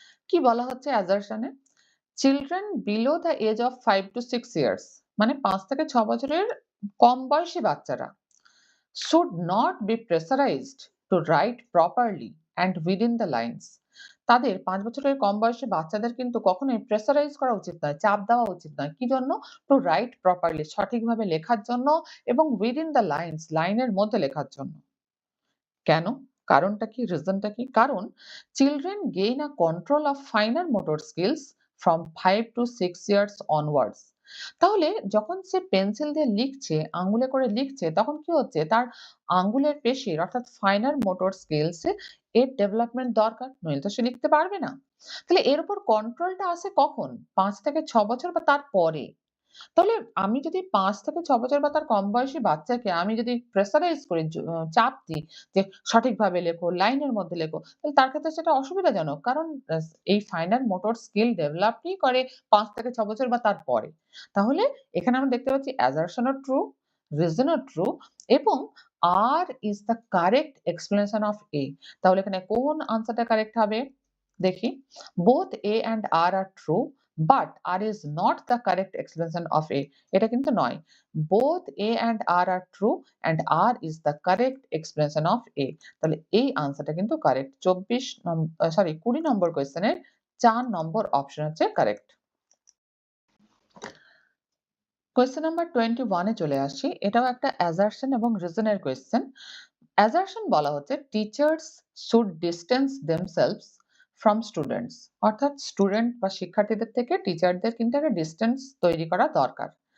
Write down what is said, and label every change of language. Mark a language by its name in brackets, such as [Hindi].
[Bangla] কি বলা হচ্ছে [English] Assertion এ? Children below the age of 5 to 6 years [Bangla] মানে ৫ থেকে ৬ বছরের কম বয়সী বাচ্চারা [English] should not be pressurized to write properly and within the lines. [Bangla] তাদের ৫ বছরের কম বয়সী বাচ্চাদের কিন্তু কখনোই প্রেসারাইজ করা উচিত নয়, চাপ দেওয়া উচিত নয়। কি জন্য? [English] to write properly [Bangla] সঠিকভাবে লেখার জন্য এবং [English] within the lines [Bangla] লাইনের মধ্যে লেখার জন্য। কেন? কারণটা কি? রিজনটা কি? [English] কারণ children gain a control of finer motor skills from 5 to 6 years onwards. [Bangla] তাহলে যখন সে পেন্সিল দিয়ে লিখছে, আঙ্গুলে করে লিখছে তখন কি হচ্ছে? তার আঙ্গুলের পেশির অর্থাৎ ফাইনার মোটর স্কিলস এর ডেভেলপমেন্ট দরকার। নইলে তো সে লিখতে পারবে না। তাহলে এর উপর কন্ট্রোলটা আসে কখন? ৫ থেকে ৬ বছর বা তার পরে। তাহলে আমি যদি ৫ থেকে ৬ বছর বা তার কম বয়সী বাচ্চাকে আমি যদি প্রেশারাইজ করি চাপ দিই যে সঠিকভাবে লেখো, লাইনের মধ্যে লেখো, তাহলে তার ক্ষেত্রে সেটা অসুবিধাজনক। কারণ এই ফাইনাল মোটর স্কিল ডেভেলপই করে ৫ থেকে ৬ বছর বা তার পরে। তাহলে এখানে আমরা দেখতে পাচ্ছি [English] assertion ও true, reason ও true এবং R is the correct explanation of A. [Bangla] তাহলে এখানে কোন আনসারটা কারেক্ট হবে? দেখি। [English] Both A and R are true. But R is not the correct explanation of A. [Bangla] এটা কিন্তু নয়। [English] Both A and R are true and R is the correct explanation of A. [Bangla] তাহলে এই আনসারটা কিন্তু কারেক্ট। ২০ নম্বর কোয়েশ্চেনের ৪ নম্বর option হচ্ছে correct. Question number 21 এ চলে আসি। এটাও একটা assertion এবং reason এর কোয়েশ্চেন। assertion বলা হচ্ছে [English] teachers should distance themselves from students [Bangla] অর্থাৎ স্টুডেন্ট বা শিক্ষার্থীদের থেকে টিচারদের কিন্তু একটা ডিসট্যান্স তৈরি করা দরকার।